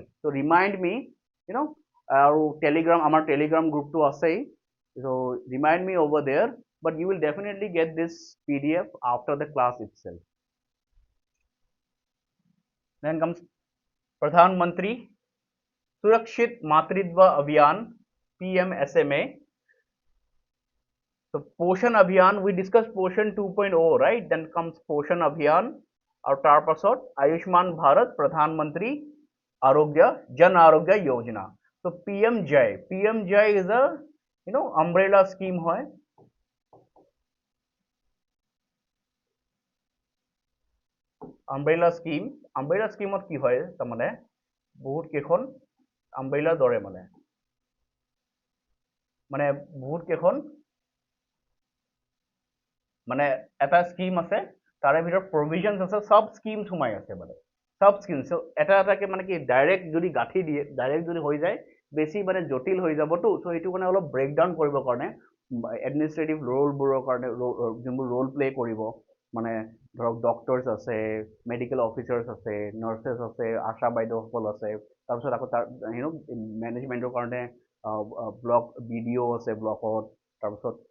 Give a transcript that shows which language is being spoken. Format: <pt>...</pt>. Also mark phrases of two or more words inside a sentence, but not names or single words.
<en>So remind me, our telegram group</en> <as>তো আছে,</as> <en>so remind me over there, but you will definitely get this PDF after the class itself. Then comes Pradhan Mantri Surakshit Matritva Abhiyaan, PMSMA. So Poshan Abhiyaan, we discussed Poshan 2.0, right? Then comes Poshan Abhiyaan, or</en> <as>তাৰ পাছত</as> <en>Ayushman Bharat Pradhan Mantri Jan Arogya Yojana. So PMJ is a umbrella scheme hoy. Umbrella scheme of</en> <as>কি হয় তাৰমানে বহুত কেইখন umbrella দৰে, মানে বহুত কেইখন মানে এটা স্কিম আছে, তাৰে ভিতৰত প্ৰভিজনছ আছে, সব স্কিমছ সোমাই আছে, মানে সব স্কিমছ এটাকে মানে কি ডাইৰেক্ট যদি গাঁঠি দিয়ে, ডাইৰেক্ট যদি হৈ যায় বেছি মানে জটিল হৈ যাবতো, চ' সেইটো কাৰণে অলপ ব্ৰেকডাউন কৰিবৰ কাৰণে এডমিনিষ্ট্ৰেটিভ ৰোলবোৰৰ কাৰণে যোনবোৰ</as> <en>role play</en> <as>কৰিব, মানে ধৰক ডক্টৰছ আছে,</as> <en>medical officers</en> <as>আছে, নাৰ্ছেছ আছে, আশা বাইদেউসকল আছে, তাৰপিছত আকৌ তাৰ মেনেজমেণ্টৰ কাৰণে ব্লক BDO আছে ব্লকত, তাৰপিছত</as>